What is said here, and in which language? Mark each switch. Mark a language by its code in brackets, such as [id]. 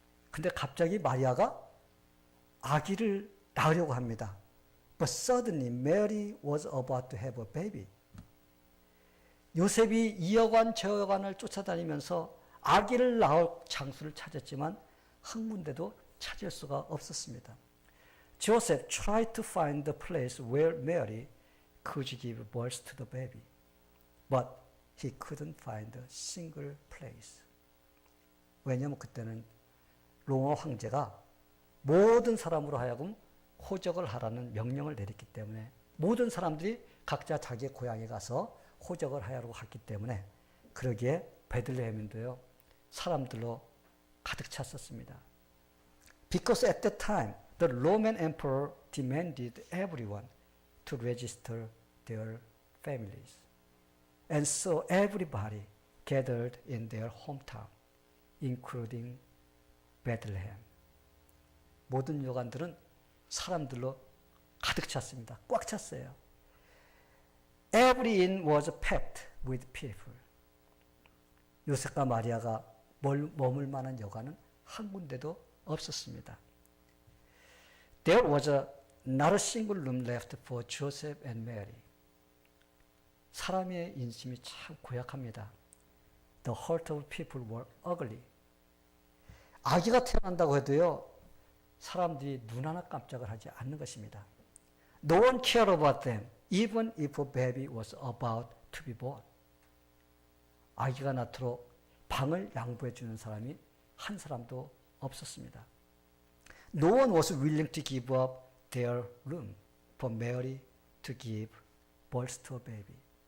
[ko] 근데 갑자기 마리아가 아기를 낳으려고 합니다. [en] But suddenly Mary was about to have a baby. [ko] 요셉이 이 여관 저 여관을 쫓아다니면서 아기를 낳을 장소를 찾았지만 한 군데도 찾을 수가 없었습니다. [en] Joseph tried to find the place where Mary could give birth to the baby, but he couldn't find a single place. [ko] 왜냐하면 그때는 로마 황제가 모든 사람으로 하여금 호적을 하라는 명령을 내렸기 때문에 모든 사람들이 각자 자기의 고향에 가서 호적을 하라고 했기 때문에 그러기에 베들레헴인도요 사람들로 가득 찼었습니다. [en] Because at that time the Roman emperor demanded everyone to register their families. And so everybody gathered in their hometown, including Bethlehem. [ko] 모든 여관들은 사람들로 가득 찼습니다. 꽉 찼어요. [en] Every inn was packed with people. [ko] 요셉과 마리아가 머물 만한 여관은 한 군데도 없었습니다. [en] There was not a single room left for Joseph and Mary. [ko] 사람의 인심이 참 고약합니다. [en] The heart of people were ugly. [ko] 아기가 태어난다고 해도요, 사람들이 눈 하나 깜짝을 하지 않는 것입니다. [en] No one cared about them, even if a baby was about to be born. [ko] 아기가 낳도록 방을 양보해 주는 사람이 한 사람도 없었습니다. [en] No one was willing to give up their room for Mary to give birth to a baby.